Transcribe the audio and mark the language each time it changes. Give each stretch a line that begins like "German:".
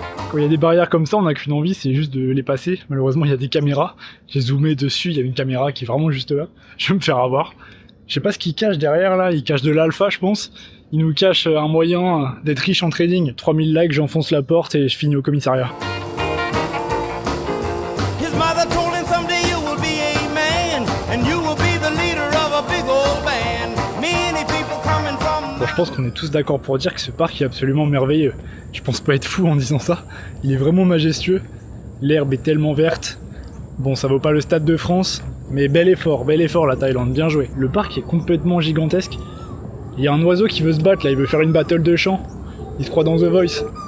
French: Quand il y a des barrières comme ça, on n'a qu'une envie, c'est juste de les passer. Malheureusement, il y a des caméras. J'ai zoomé dessus, il y a une caméra qui est vraiment juste là. Je vais me faire avoir. Je sais pas ce qu'il cache derrière là, il cache de l'alpha, je pense. Il nous cache un moyen d'être riche en trading. 3000 likes, j'enfonce la porte et je finis au commissariat.
English: His mother told him someday you will be a man and you will be the leader of a big old band. Many people coming from
French: Bon, je pense qu'on est tous d'accord pour dire que ce parc est absolument merveilleux. Je pense pas être fou en disant ça. Il est vraiment majestueux. L'herbe est tellement verte. Bon, ça vaut pas le Stade de France, mais bel effort la Thaïlande, bien joué. Le parc est complètement gigantesque. Il y a un oiseau qui veut se battre là, il veut faire une battle de chant. Il se croit dans The Voice.